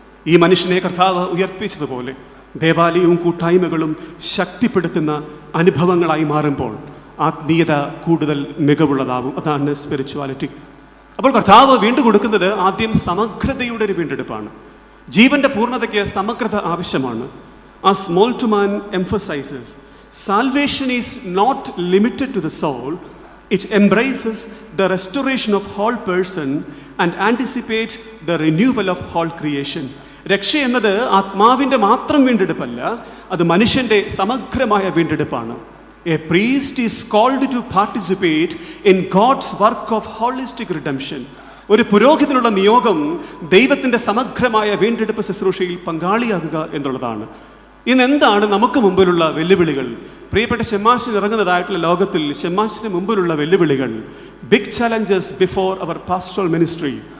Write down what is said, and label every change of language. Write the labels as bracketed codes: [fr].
[ml] ഈ മനുഷ്യനെ കർത്താവ് ഉയർപ്പിച്ചതുപോലെ ദേവാലയവും കൂട്ടായ്മകളും ശക്തിപ്പെടുത്തുന്ന അനുഭവങ്ങളായി മാറുമ്പോൾ ആത്മീയത കൂടുതൽ മികവുള്ളതാവും. അതാണ് സ്പിരിച്വാലിറ്റി. അപ്പോൾ കർത്താവ് വീണ്ടും കൊടുക്കുന്നത് ആദ്യം സമഗ്രതയുടെ ഒരു വീണ്ടെടുപ്പാണ്. ജീവന്റെ പൂർണ്ണതയ്ക്ക് സമഗ്രത ആവശ്യമാണ്. [en] As Moltmann emphasizes, salvation is not limited to the soul. It embraces the restoration of whole person and anticipates the renewal of whole creation. [ml] രക്ഷ എന്നത് ആത്മാവിൻ്റെ മാത്രം വീണ്ടെടുപ്പല്ല, അത് മനുഷ്യൻ്റെ സമഗ്രമായ വീണ്ടെടുപ്പാണ്. [en] A priest is called to participate in God's work of holistic redemption. [ml] ഒരു പുരോഹിതനുള്ള നിയോഗം ദൈവത്തിൻ്റെ സമഗ്രമായ വീണ്ടെടുപ്പ് ശുശ്രൂഷയിൽ പങ്കാളിയാകുക എന്നുള്ളതാണ്. ഇന്ന് എന്താണ് നമുക്ക് മുമ്പിലുള്ള വെല്ലുവിളികൾ? പ്രിയപ്പെട്ട ഷെമാശിന് ഇറങ്ങുന്നതായിട്ടുള്ള ലോകത്തിൽ ഷെമാശിന് മുമ്പിലുള്ള വെല്ലുവിളികൾ, [en] Big challenges before our pastoral ministry.